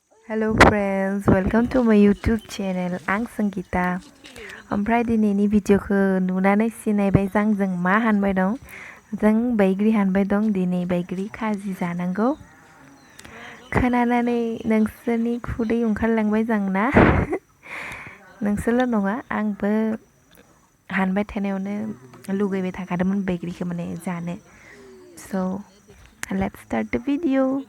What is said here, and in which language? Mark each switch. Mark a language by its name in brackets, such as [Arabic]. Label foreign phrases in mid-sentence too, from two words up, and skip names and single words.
[English] Hello friends, welcome to my YouTube channel. [Bodo] आं संगीता। ओमफ्राय दिनैनि भिडिअखौ नुनानै सिनायबाय जों मा हानबाय दं। जों बैग्रि हानबाय दं। दिनै बैग्रि खाजि जानांगौ। खोनानानै नोंसोरनि खुदै ओंखारलांबाय जोंना। नोंसोरल' नङा आंबो हानबाय थानायावनो लुगैबाय थाखादोंमोन बैग्रिखौ माने जानो। [English] So let's start the video.